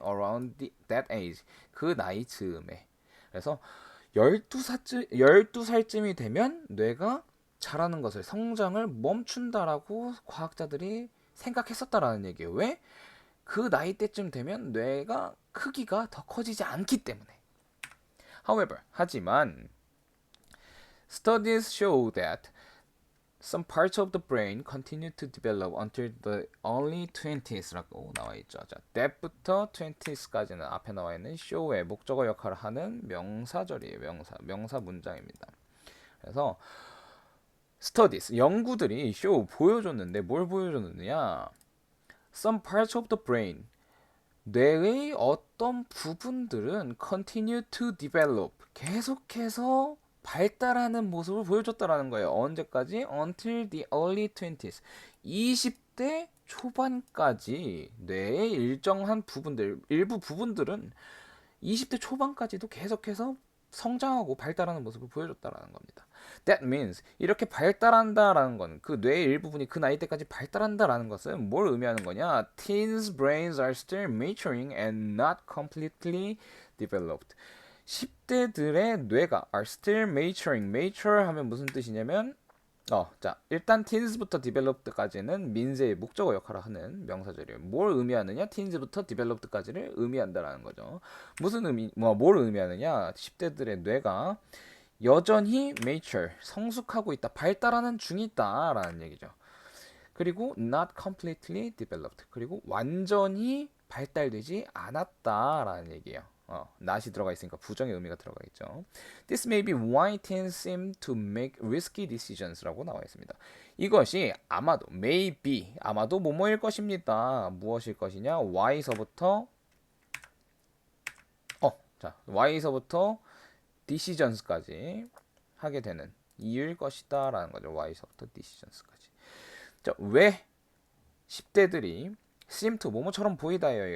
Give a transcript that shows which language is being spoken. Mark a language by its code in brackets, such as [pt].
[en] around that age, [ko] 그 나이 즈음에. 그래서 12살쯤이 되면 뇌가 자라는 것을, 성장을 멈춘다라고 과학자들이 생각했었다라는 얘기예요. 왜? 그 나이 때쯤 되면 뇌가 크기가 더 커지지 않기 때문에. [en] However, [ko] 하지만 [en] studies show that some parts of the brain continue to develop until the early 20s라고 [ko] 나와 있죠. 자, that부터 20s까지는 앞에 나와 있는 show의 목적어 역할을 하는 명사절이에요. 명사 문장입니다. 그래서 studies, 연구들이 show 보여줬는데 뭘 보여줬느냐? [en] Some parts of the brain, [ko] 뇌의 어떤 부분들은 [en] continue to develop, [ko] 계속해서 발달하는 모습을 보여줬다라는 거예요. 언제까지? [en] Until the early 20s. [ko] 20대 초반까지 뇌의 일정한 부분들, 일부 부분들은 20대 초반까지도 계속해서 성장하고 발달하는 모습을 보여줬다라는 겁니다. [en] That means [ko] 이렇게 발달한다라는 건 그 뇌의 일부분이 그 나이 때까지 발달한다라는 것은 뭘 의미하는 거냐? [en] Teens' brains are still maturing and not completely developed. [ko] 10대들의 뇌가 [en] are still maturing. [ko] mature 하면 무슨 뜻이냐면 자, 일단 teens부터 developed까지는 민세의 목적어 역할을 하는 명사절이에요. 뭘 의미하느냐? teens부터 developed까지를 의미한다라는 거죠. 무슨 뭘 의미하느냐? 10대들의 뇌가 여전히 mature, 성숙하고 있다, 발달하는 중이다라는 얘기죠. 그리고 [en] not completely developed, [ko] 그리고 완전히 발달되지 않았다라는 얘기예요. not이 들어가 있으니까 부정의 의미가 들어가 있죠. [en] This may be why teens seem to make risky decisions [ko] 라고 나와 있습니다. 이것이 아마도, [en] may be, [ko] 아마도 뭐뭐일 것입니다. 무엇일 것이냐? Y서부터 Y서부터 decisions까지 하게 되는 이유일 것이다라는 거죠. Y서부터 decisions까지. 자, 왜 10대들이 [en] seem to [ko] 뭐뭐처럼 보이다예요.